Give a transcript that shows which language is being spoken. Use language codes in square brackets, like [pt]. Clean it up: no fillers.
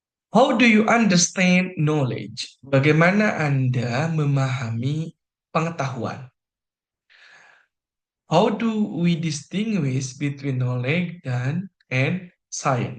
[en] How do you understand knowledge? [id] Bagaimana Anda memahami pengetahuan? [en] How do we distinguish between knowledge and science?